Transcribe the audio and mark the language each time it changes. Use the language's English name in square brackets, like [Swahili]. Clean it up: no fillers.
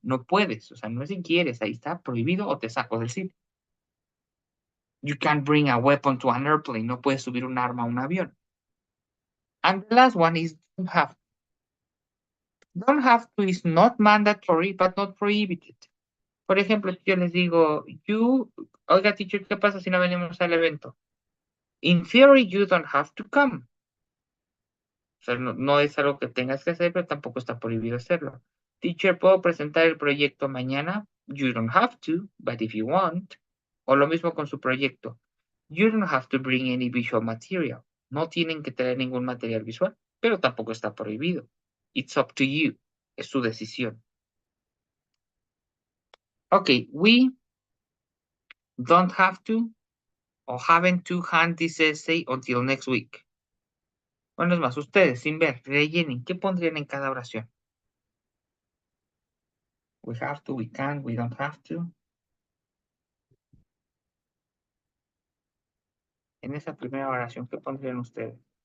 [Spanish] No puedes, o sea, no es si quieres, ahí está prohibido o te saco del cine. [English] You can't bring a weapon to an airplane. [Spanish] No puedes subir un arma a un avión. [English] And the last one is don't have. Don't have to is not mandatory, but not prohibited. [Spanish] Por ejemplo, yo les digo, oiga, teacher, ¿qué pasa si no venimos al evento? [English] In theory, you don't have to come. [Spanish] O sea, no es algo que tengas que hacer, pero tampoco está prohibido hacerlo. Teacher, ¿puedo presentar el proyecto mañana? [English] You don't have to, but if you want. [Spanish] O lo mismo con su proyecto. [English] You don't have to bring any visual material. [Spanish] No tienen que traer ningún material visual, pero tampoco está prohibido. [English] It's up to you. [Spanish] Es su decisión. [English] Okay, we don't have to or haven't to hand this essay until next week. [Spanish] Bueno, es más, ustedes, sin ver, rellenen. ¿Qué pondrían en cada oración? [English] We have to, we can, we don't have to. [Spanish] En esa primera oración, ¿qué pondrían ustedes?